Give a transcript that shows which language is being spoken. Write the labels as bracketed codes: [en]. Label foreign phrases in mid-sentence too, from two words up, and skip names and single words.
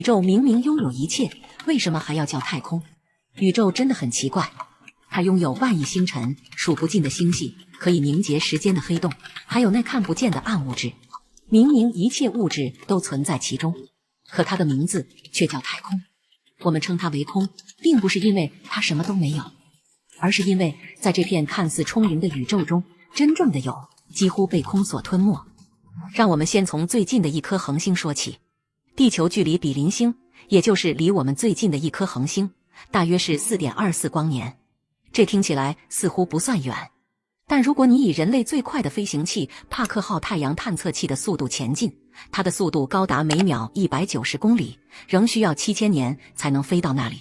[zh] 宇宙明明擁有一切，為什麼還要叫太空？宇宙真的很奇怪，它擁有萬億星辰、數不盡的星系，可以凝結時間的黑洞，還有那看不見的暗物質。明明一切物質都存在其中，可它的名字卻叫太空。我們稱它為空，並不是因為它什麼都没有，而是因為在這片看似充盈的宇宙中，真正的有幾乎被空所吞沒。讓我們先從最近的一顆恆星說起。地球距離比鄰星，也就是離我們最近的一顆恆星，大約是 4.24 光年。這聽起來似乎不算遠，但如果你以人類最快的飛行器帕克號太陽探測器的速度前進，它的速度高達每秒190公里，仍需要7000年才能飛到那裡。